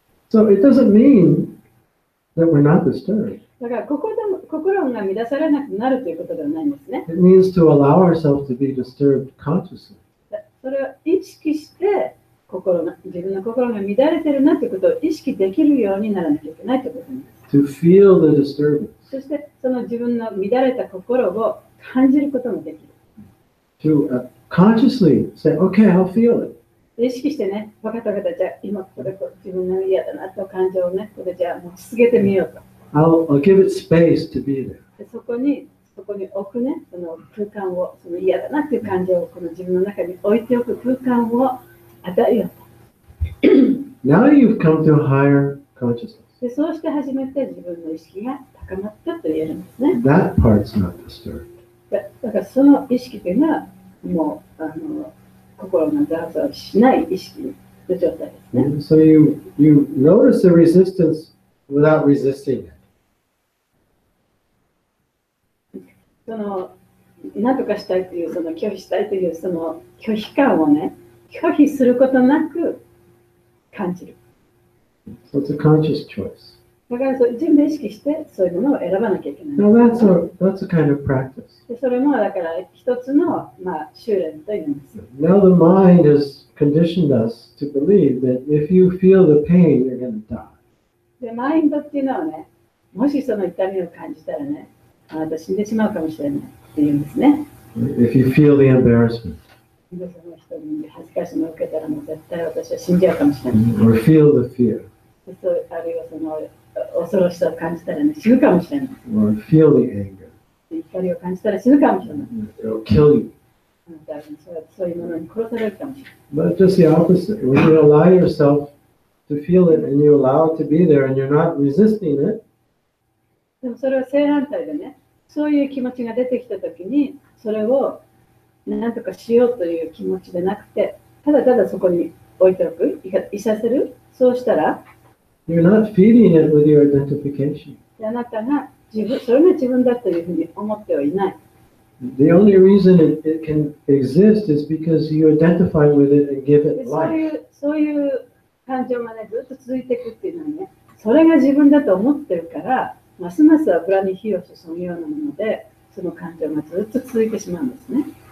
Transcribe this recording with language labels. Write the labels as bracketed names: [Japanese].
[English] So it doesn't mean that we're not disturbed. [Japanese] だから心が乱されなくなるということではないんですね。 [English] It means to allow ourselves to be disturbed consciously. [Japanese] それを意識して自分の心が乱れてるなということを意識できるようにならなきゃいけないということなんです。 [English] To feel the disturbance. [Japanese] そしてその自分の乱れた心を感じることもできる。 [English] To consciously say, okay, I'll feel it. [Japanese] 意識してね、分かった分かった、じゃあ今これ自分が嫌だなと感情をね、これじゃあもう続けてみようと。 [English] I'll give it space to be there. [Japanese] でそこに置くね、その空間を、その嫌だなっていう感情をこの自分の中に置いておく空間を与えようと。 [English] Now you've come to a higher consciousness. [Japanese] でそうして初めて自分の意識が高まったと言えるんですね。 [English] That part's not disturbed. [Japanese] だからその意識というのはもう心がざわざわしない意識の状態ですね。 [English] So you notice the resistance without resisting it. [Japanese] その何とかしたいというその拒否したいというその拒否感をね、拒否することなく感じる。 [English] So it's a conscious choice. [Japanese] だから自分で意識してそういうものを選ばなきゃいけない。 [English] Now that's a kind of practice. [Japanese] でそれもだから一つの修練というんです。 [English] Now the mind has conditioned us to believe that if you feel the pain, you're going to die. [Japanese] でマインドっていうのはね、もしその痛みを感じたらね、あなた死んでしまうかもしれないっていうんですね。 [English] If you feel the embarrassment [Japanese] でその人に恥ずかしいのを受けたらもう絶対私は死んじゃうかもしれない。 [English] or feel the fear. [Japanese] そうあるいはその恐ろしさを感じたら、ね、死ぬかもしれない。 [English] or feel the anger. [Japanese] 怒りを感じたら死ぬかもしれない。 [English] It'll kill you. [Japanese] そういうものに殺されるかもしれない。 [English] But just the opposite. When you allow yourself to feel it and you allow it to be there and you're not resisting it, [Japanese] でもそれは正反対でね、そういう気持ちが出てきたときに、それを何とかしようという気持ちでなくて、ただただそこに置いておく、いさせる、そうしたら、 [English] you're not feeding it with your identification. [Japanese] あなたがそれが自分だというふうに思ってはいない。 [English] The only reason it can exist is because you identify with it and give [Japanese] で [English] it [Japanese] そうい [English] life. [Japanese] う感情がね、ずっと続いていくっていうのはね、それが自分だと思ってるから、ますます油に火を注ぐようなもので、その感情がずっと続いてしまうんですね。